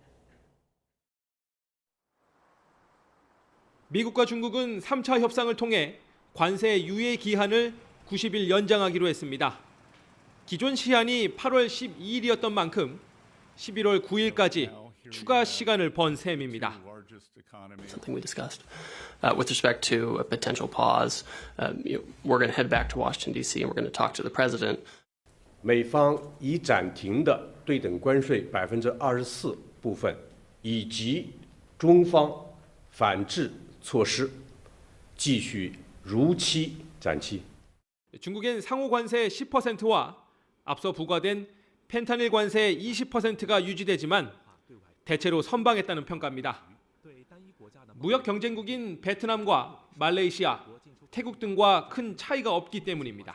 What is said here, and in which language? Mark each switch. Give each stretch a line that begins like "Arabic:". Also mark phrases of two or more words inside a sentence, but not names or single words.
Korean: 미국과 중국은 3차 협상을 통해 관세 유예 기한을 90일 연장하기로 했습니다. 기존 시한이 8월 12일이었던 만큼 11월 9일까지 추가 시간을 번 셈입니다.
English: Something we discussed with respect to a potential pause. We're going to head back to Washington D.C. and we're going to talk to the president.
Chinese: 美方已暂停的对等关税24%部分，以及中方反制措施，继续如期展期。
Korean: 중국엔 상호 관세 10%와 앞서 부과된 펜타닐 관세 20%가 유지되지만 대체로 선방했다는 평가입니다. 무역 경쟁국인 베트남과 말레이시아, 태국 등과 큰 차이가 없기 때문입니다.